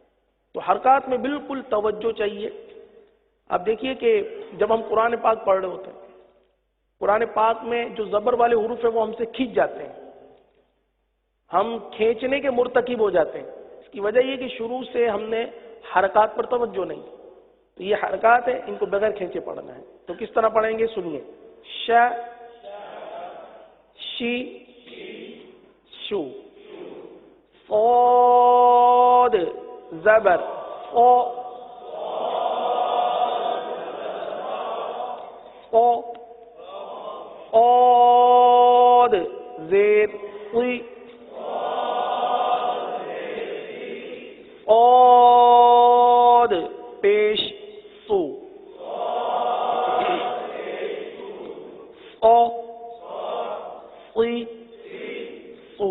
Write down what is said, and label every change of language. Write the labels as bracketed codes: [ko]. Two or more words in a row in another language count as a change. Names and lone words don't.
[ur] تو حرکات میں بالکل توجہ چاہیے. آپ دیکھیے کہ جب ہم قرآن پاک پڑھ رہے ہوتے ہیں، قرآن پاک میں جو زبر والے حروف ہیں وہ ہم سے کھینچ جاتے ہیں، ہم کھینچنے کے مرتکب ہو جاتے ہیں. اس کی وجہ یہ کہ شروع سے ہم نے حرکات پر توجہ نہیں. تو یہ حرکات ہیں، ان کو بغیر کھینچے پڑھنا ہے. تو کس طرح پڑھیں گے سنیے. ش شی شو. صاد زبر او. او. عاد زیر قی. عاد پیش سو. او قی سو.